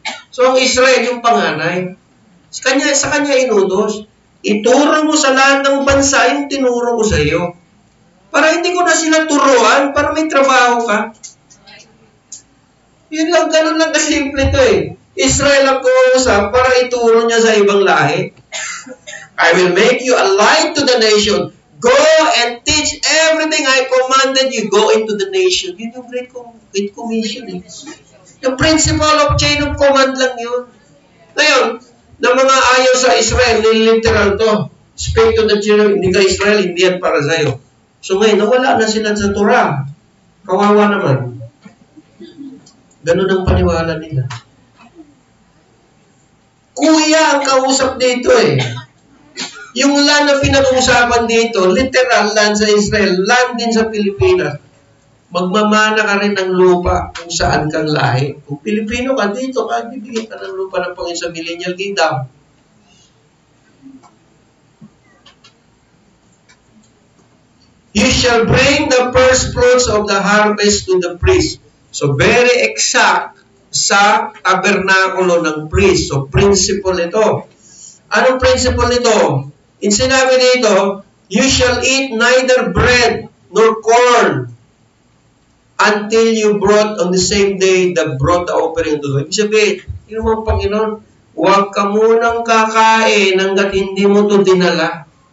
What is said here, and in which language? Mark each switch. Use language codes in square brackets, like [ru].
[tl] So, ang Israel, yung panganay. Sa kanya inutos. Ituro mo sa lahat ng bansa yung tinuro ko sa iyo. Para hindi ko na sila turuan, para may trabaho ka. Yun lang, ganun lang kasimple to eh. Israel ang kuusap para ituro niya sa ibang lahi. [en] I will make you a light to the nation. Go and teach everything I commanded you. Go into the nation. [tl] Yun yung [en] Great Commission. [tl] Eh. Yung [en] principle of chain of command [tl] lang yun. Ngayon, na mga ayaw sa Israel, literal to. [en] Speak to the children, [tl] hindi ka Israel, hindi yan para sa'yo. So ngayon, nawala na sila sa Torah. Kawawa naman. Ganun ang paniwala nila. Kuya ang kausap dito eh. Yung land na pinag-uusapan dito, literal land sa Israel, land din sa Pilipinas. Magmamana ka rin ng lupa kung saan kang lahi. Kung Pilipino ka dito, bibigyan ka ng lupa ng Panginoon sa Millennial Kingdom. [en] You shall bring the first fruits of the harvest to the priest. [tl] So, [en] very exact [tl] sa tabernakulo ng priest. So, principle ito. Anong principle ito? In sinabi dito, [en] you shall eat neither bread nor corn until you brought on the same day the brought the offering to the Lord. [tl] Ibig sabihin, yun mo, Panginoon, huwag ka munang kakain hanggat hindi mo ito dinala.